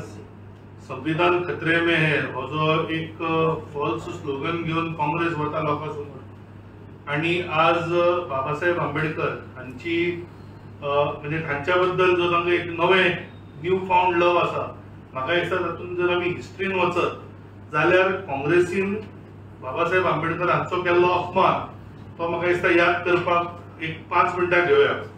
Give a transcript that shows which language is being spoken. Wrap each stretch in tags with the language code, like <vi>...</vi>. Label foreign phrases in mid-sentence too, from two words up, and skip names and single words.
<kok>संविधान खतरे में है हो जो एक</kok> <en>false slogan</en> <kok>घेवन काँग्रेस वता लोकां समोर, आणि आज बाबासाहेब आंबेडकर हांची म्हणजे तांच्या बद्दल जो तांकां एक नवें</kok> <en>new found love</en> <kok>आसा, म्हाका दिसता तातूंत जर आमी हिस्ट्रीन वचत जाल्यार काँग्रेसीन बाबासाहेब आंबेडकर हांचो केल्लो अपमान तो म्हाका दिसता याद करपाक एक 5 मिनटां घेवया.</kok>